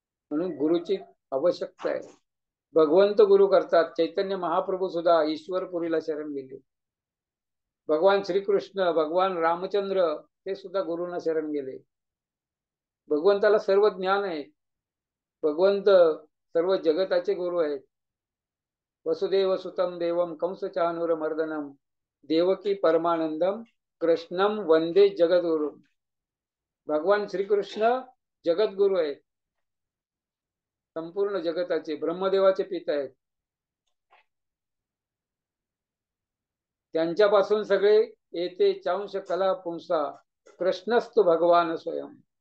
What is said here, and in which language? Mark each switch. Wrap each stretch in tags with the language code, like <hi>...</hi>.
<mr>म्हणून गुरुची आवश्यकता आहे. भगवंत गुरु करतात. चैतन्य महाप्रभू सुद्धा ईश्वरपुरीला शरण गेले. भगवान श्रीकृष्ण, भगवान रामचंद्र ते सुद्धा गुरुना शरण गेले. भगवंताला सर्व ज्ञान आहे. भगवंत सर्व जगताचे गुरु आहेत.</mr> <sa>वसुदेव सुतम देवम कंस चानूर मर्दनम देवकी परमानंदम कृष्णम वंदे जगद्गुरु.</sa> <mr>भगवान श्रीकृष्ण जगद्गुरु आहेत, संपूर्ण जगताचे ब्रह्मदेवाचे पिता आहेत. त्यांच्यापासून सगळे येते</mr> <sa>चांश कला पुंसा कृष्णस्तु भगवान स्वयं.</sa>